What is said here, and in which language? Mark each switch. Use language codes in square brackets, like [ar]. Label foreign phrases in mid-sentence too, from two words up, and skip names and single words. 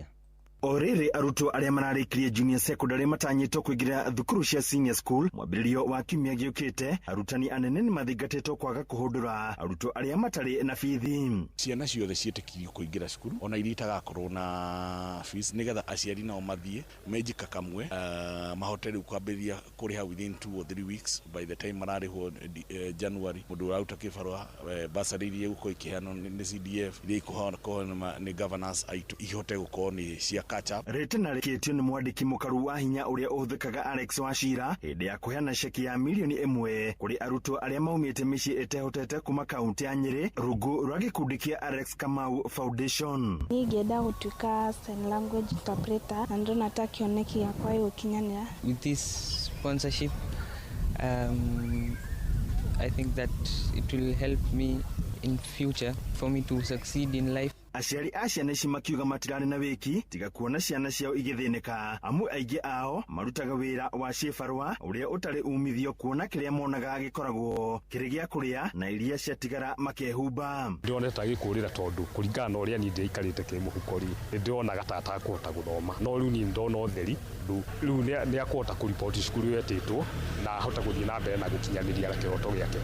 [ki] Orĩrĩ arutwo arĩa mararĩkirie [en] junior secondary [ki] matanyĩtwo kũingĩra thukuru cia [en] senior school [ki] mwambĩrĩrio wa kiumia gĩũkĩte, arutani anene nĩ mathingatĩtwo kwaga kũhũndũra arutwo arĩa matarĩ na bithi. Ciana ciothe ciĩtĩkirio kũingĩra cukuru ona iria itagakorwo na fees nĩgetha aciari nao mathiĩ menjika kamwe mahote rĩu kwambĩrĩria kũrĩha [en] within 2 or 3 weeks by the time [ki] mararĩhwo January. Mũndũ ũraruta kĩbarũa bursary iria gũkorwo ikĩheanwo nĩ CDF iria ikũheanwo nĩ governors aitũ ihote gũkorwo nĩ cia Rĩtana rĩkĩtio nĩ mwandĩki mũkaru wa hinya ũrĩa ũhũthĩkaga Alex Wachira hĩndĩ ya kũheana ceki ya mirioni 1 kũrĩ arutwo arĩa maumĩte mĩciĩ ĩtehotete kuma kaunti ya Nyĩrĩ rungu rwa gĩkundi kĩa Alex Kamau Foundation. Ningĩenda gũtuĩka [en] sign language interpreter [ki] na ndĩrona kĩoneki gĩakwa gĩgũkinyanĩra. [en] With this sponsorship I think that it will help me in future for me to succeed in life. [ki] Aciari a ciana ici makiuga matirarĩ na wĩki tiga kuona ciana ciao igĩthĩnĩka. Amu aingĩ ao marutaga wĩra wa ciĩbarũa ũrĩa ũtarĩ umithio kuona kĩrĩa monaga gĩkoragwo kĩrĩ gĩa kũrĩa na iria ciatigara makehumba. Ndĩroneta gĩkũrĩra tondũ kũringana na ũrĩa niĩ ndĩikarĩte kĩmũhuko-rĩ nĩndĩronaga ta atakũhota gũthoma, no rĩu niĩ ndona ũtheri rĩu nĩ akũhota kũripoti cukuru wetĩtwo na ahota gũthiĩ na mbere na gũkinyanĩria kĩroto gĩake.